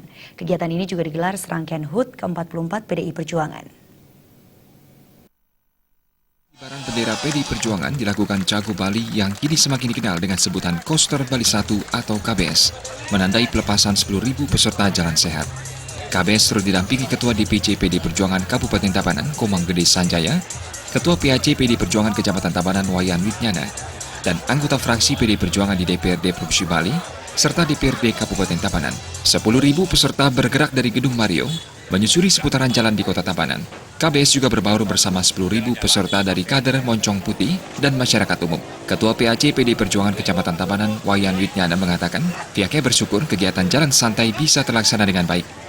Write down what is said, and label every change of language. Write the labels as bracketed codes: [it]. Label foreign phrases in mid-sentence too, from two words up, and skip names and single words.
[id] Kegiatan ini juga digelar serangkaian HUT ke-44 PDI Perjuangan. Kibaran bendera PDI Perjuangan dilakukan Cagup Bali yang kini semakin dikenal dengan sebutan Koster Bali 1 atau KBS, menandai pelepasan 10.000 peserta jalan sehat. KBS terus didampingi Ketua DPC PDI Perjuangan Kabupaten Tabanan, Komang Gede Sanjaya, Ketua PAC PDI Perjuangan Kecamatan Tabanan, Wayan Witnyana, dan anggota fraksi PDI Perjuangan di DPRD Provinsi Bali, serta DPRD Kabupaten Tabanan. 10.000 peserta bergerak dari Gedung Mario, menyusuri seputaran jalan di Kota Tabanan. KBS juga berbaur bersama 10.000 peserta dari kader Moncong Putih dan masyarakat umum. Ketua PAC PDI Perjuangan Kecamatan Tabanan, Wayan Witnyana mengatakan, pihaknya bersyukur kegiatan jalan santai bisa terlaksana dengan baik.